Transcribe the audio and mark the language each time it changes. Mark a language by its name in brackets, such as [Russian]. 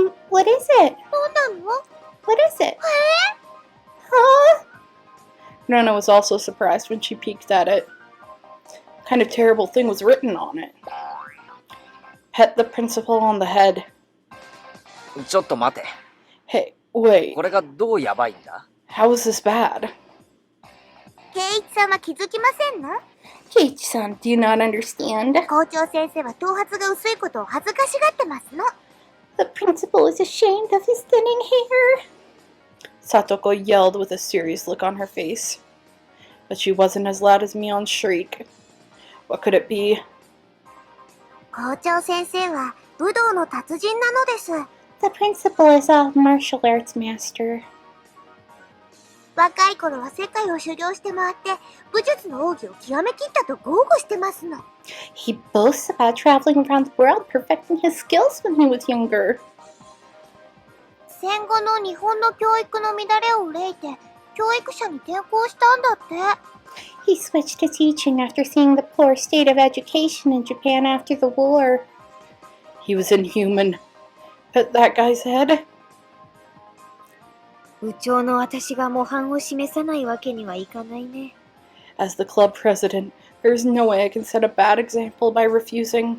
[English] What is it? [Japanese] どうなの [English] What is it? Huh? Nona was also surprised when she peeked at it. What kind of terrible thing was written on it? Pet the principal on the head. [Japanese] ちょっと待て。 [English] Hey, wait. [Japanese] これがどうやばいんだ？ [English] How is this bad? [Japanese] 圭一さんは気づきませんの [English] Keiichi-san, do you not understand? [Japanese] 校長先生は頭髪が薄いことを恥ずかしがってますの。 [English] The principal is ashamed of his thinning hair. Satoko yelled with a serious look on her face. But she wasn't as loud as Mion's shriek. What could it be? [Japanese] 校長先生は武道の達人なのです。 [English] The principal is a martial arts master. [Japanese] 若い頃は世界を修行して回って武術の奥義を極めきったと豪語してますの。 [English] He boasts about traveling around the world perfecting his skills when he was younger. [Japanese] 戦後の日本の教育の乱れを憂いて教育者に転校したんだって。 [English] He switched to teaching after seeing the poor state of education in Japan after the war. He was inhuman. Pet that guy's head? [Japanese] 部長の私が模範を示さないわけにはいかないね。 [English] As the club president, there's no way I can set a bad example by refusing.